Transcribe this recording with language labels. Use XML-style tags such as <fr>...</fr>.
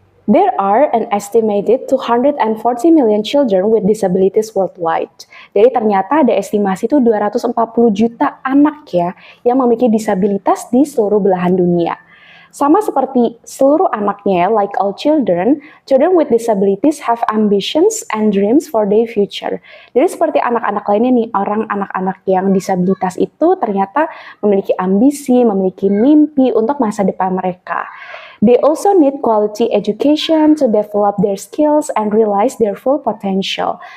<en>There are an estimated 240 million children with disabilities worldwide.</en> <id>Jadi ternyata ada estimasi itu 240 juta anak ya yang memiliki disabilitas di seluruh belahan dunia. Sama seperti seluruh anaknya,</id> <en>like all children, children with disabilities have ambitions and dreams for their future.</en> <id>Jadi seperti anak-anak lainnya nih, anak-anak yang disabilitas itu ternyata memiliki ambisi, memiliki mimpi untuk masa depan mereka.</id> <en>They also need quality education to develop their skills and realize their full potential.</en>